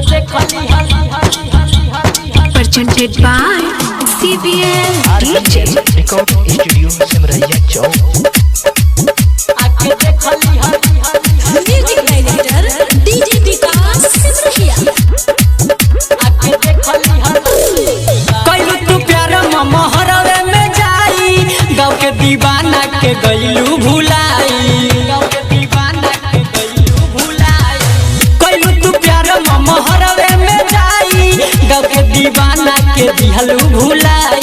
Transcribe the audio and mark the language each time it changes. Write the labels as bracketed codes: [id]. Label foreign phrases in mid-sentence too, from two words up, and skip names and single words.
[en] presented by CBL DJ Record Studio Simraiya Chowk। Music Director DJ विकास सिमरिया। [bho] कैलू तू प्यार महरवे में जाई गाँव के दीवाना के गईलू भुलाई। कैलू तू प्यार महरवे में जाई गाँव के दीवाना के दिहलू भुलाई।